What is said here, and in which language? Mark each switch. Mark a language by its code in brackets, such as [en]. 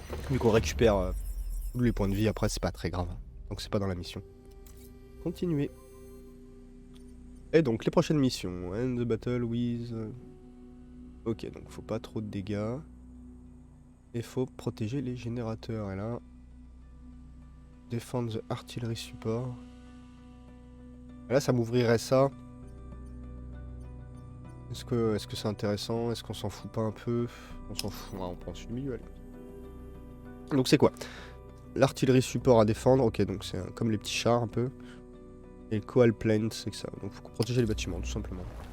[fr] Vu qu'on récupère tous les points de vie, après c'est pas très grave. Donc c'est pas dans la mission. Continuer. Et donc les prochaines missions. [en] End the battle with... [fr] Ok, donc faut pas trop de dégâts. Et faut protéger les générateurs. Et là... [en] Defend the artillery support. [fr] Et là ça m'ouvrirait ça. Est-ce que c'est intéressant? Est-ce qu'on s'en fout pas un peu? On s'en fout, on prend celui du milieu, allez. Donc c'est quoi? L'artillerie support à défendre, ok, donc c'est comme les petits chars un peu. Et le coal plant, c'est que ça. Donc faut protéger les bâtiments, tout simplement.